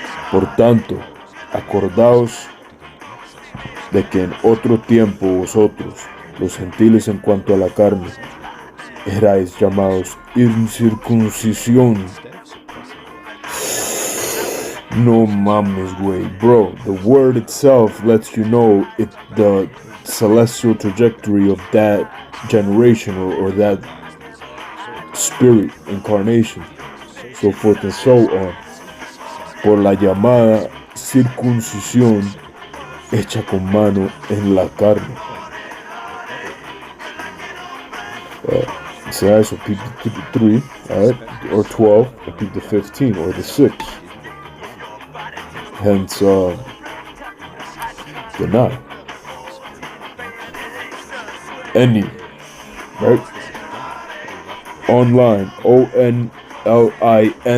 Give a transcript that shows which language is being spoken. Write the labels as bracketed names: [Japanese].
[Spanish] Por tanto, acordaos de que en otro tiempo vosotros, los gentiles en cuanto a la carne, erais llamados incircuncisión. No mames, güey. [English] Bro, the word itself lets you know the celestial trajectory of that generation or that spirit, incarnation, so forth and so on, [Spanish] por la llamada circuncisión hecha con mano en la carne. [English] So that's repeat the 3, alright, or 12, repeat the 15, or the 6. Hence, the 9. Any, right? Online, ONLINE.